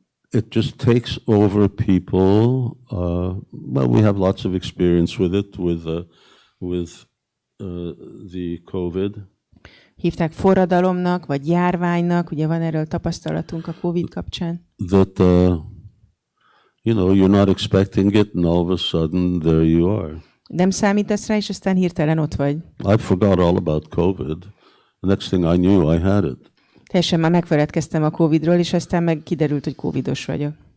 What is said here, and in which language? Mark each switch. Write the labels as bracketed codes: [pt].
[en] It just takes over people. Well, we have lots of experience with it, with the COVID. [hu] Hívták forradalomnak, vagy járványnak, ugye van erről tapasztalatunk a COVID kapcsán. [en] That, you're not expecting it, and all of a sudden there you are. [hu] Nem számítasz rá, és aztán hirtelen ott vagy. [en] I forgot all about COVID. The next thing I knew, I had it. [hu] Teljesen már megfeledkeztem a Covid-ról, és aztán meg kiderült, hogy Covidos vagyok.